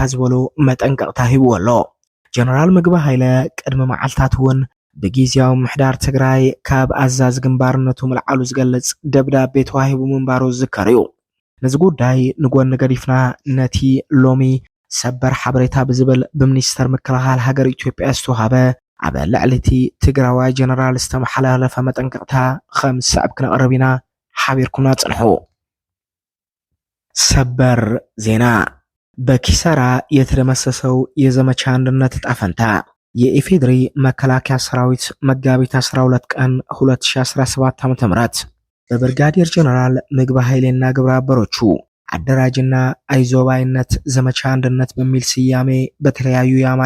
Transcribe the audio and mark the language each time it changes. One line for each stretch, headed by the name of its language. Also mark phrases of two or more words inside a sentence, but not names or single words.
Tigrinya: ዝበሉ መጠንቀቕታ ሂቡ ኣሎ። ጀነራል ምግባይ ሃይለ ቅድሚ መዓልታት እውን በጊዜያዊ ምሕዳር ትግራይ ካብ ኣዛዝ ግንባርነቱ ምልዓሉ ዝገልጽ ደብዳቤ ተዋሂቡ ምንባሩ ዝከር እዩ። ነዚ ጉዳይ ንጎኒ ገዲፍና ነቲ ሎሚ ሰበር ሓበሬታ ብዝብል ብሚኒስተር ምክልኻል ሃገር ኢትዮጵያ ዝተዋሃበ ኣብ ልዕሊቲ ትግራዋይ ጀነራል ዝተመሓላለፈ መጠንቀቕታ ከም ስዕብ ክነቕርብ ኢና ሓቢርኩምና ጽንሑ።
Amharic: ሰበር ዜና በኪሳራ የተደመሰሰው የዘመቻ አንድነት ዕጣ ፈንታ የኢፌድሪ መከላከያ ሰራዊት መጋቢት 12 ቀን 2017 ዓ.ም በብርጋዴር ጀነራል ምግባይ ሃይሌና ግብረ አበሮቹ አደራጅና አይዞባይነት ዘመቻ አንድነት በሚል ስያሜ በተለያዩ የአማራ